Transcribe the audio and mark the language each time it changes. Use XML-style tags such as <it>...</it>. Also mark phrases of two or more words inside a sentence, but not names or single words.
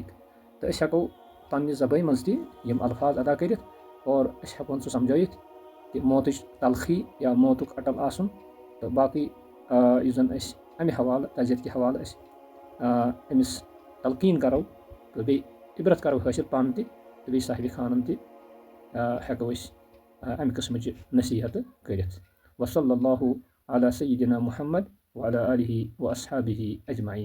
<ks>تہٕ أسۍ ہٮ۪کو پننہِ زبٲنۍ منٛز تہِ یِم الفاظ ادا کٔرِتھ اور أسۍ ہٮ۪کون سُہ سمجھٲیِتھ کہِ موتٕچ تلخی یا موتُک اٹل آسُن. تہٕ باقٕے یُس زن أسۍ امہِ حوالہٕ تعزیت کہِ حوالہٕ أسۍ أمِس تلقیٖن کرو تہٕ بیٚیہِ عبرت کرو حٲصِل پانہٕ تہِ تہٕ بیٚیہِ صاحبِ خانن تہِ ہٮ۪کو أسۍ امہِ قٕسمٕچہِ نصیٖحتہٕ کٔرِتھ.</ks> <ar>وصلی اللہ علی سیدنا محمد وعلی آلہ واصحابہ اجمعین.</ar>